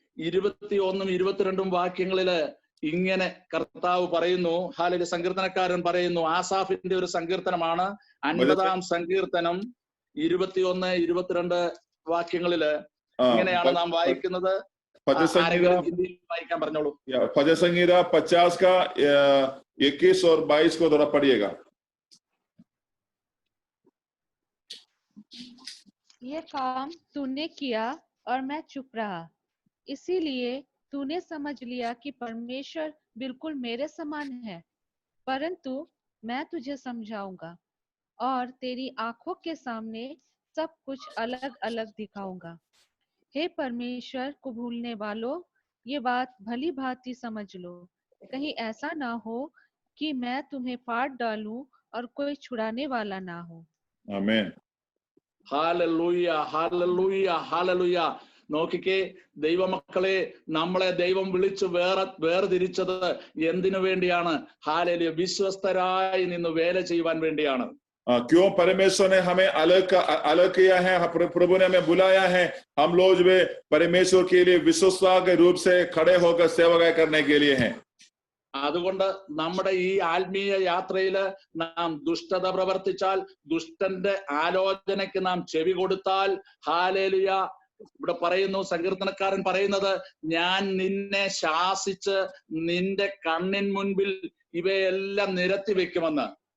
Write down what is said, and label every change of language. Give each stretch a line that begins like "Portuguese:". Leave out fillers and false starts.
Malayalam: 21 22 വാക്യങ്ങളില് ഇങ്ങനെ കർത്താവ് പറയുന്നു. ഹാലലൂയ. സങ്കീർത്തനക്കാരൻ പറയുന്നു, ആസാഫിന്റെ ഒരു സങ്കീർത്തനമാണ് 50-ാം സങ്കീർത്തനം 21 22 വാക്യങ്ങളില് ഇങ്ങനെയാണ് നാം വായിക്കുന്നത്. ആരെങ്കിലും ഹിന്ദിയിൽ വായിക്കാൻ പറഞ്ഞോളൂ.
Hindi: भजन संगीता 50 का 21 और 22 को थोड़ा पढ़िएगा. ये काम तूने किया और मैं चुप रहा, इसीलिए तूने समझ लिया कि परमेश्वर बिल्कुल मेरे समान है, परंतु मैं तुझे समझाऊंगा और तेरी आंखों के सामने सब कुछ अलग अलग दिखाऊंगा। हे परमेश्वर को भूलने वालों, ये बात भली भांति समझ लो, कहीं ऐसा ना हो कि मैं तुम्हें फाड़ डालूं और कोई छुड़ाने वाला ना हो। आमीन.
Malayalam: Hallelujah, hallelujah, hallelujah. നോക്കിക്കേ ദൈവമക്കളെ, നമ്മളെ ദൈവം വിളിച്ചു വേർതിരിച്ചത് എന്തിനു വേണ്ടിയാണ്? ഹാലലൂയ, വിശ്വസ്തരായി നിന്ന് വേല ചെയ്യുവാൻ വേണ്ടിയാണ്.
Hindi: क्यों परमेश्वर ने हमें अलग किया है? प्रभु ने हमें बुलाया है. हम लोग जो परमेश्वर के लिए विश्वास के रूप से खड़े होकर सेवा करने के लिए हैं.
Malayalam: അതുകൊണ്ട് നമ്മുടെ ഈ ആത്മീയ യാത്രയില് നാം ദുഷ്ടത പ്രവർത്തിച്ചാൽ, ദുഷ്ടന്റെ ആലോചനയ്ക്ക് നാം ചെവി കൊടുത്താൽ, ഹാലേലുയ, ഇവിടെ പറയുന്നു, സങ്കീർത്തനക്കാരൻ പറയുന്നത്, ഞാൻ നിന്നെ ശാസിച്ച് നിന്റെ കണ്ണിൻ മുൻപിൽ ഇവയെല്ലാം നിരത്തി വെക്കുമെന്ന്.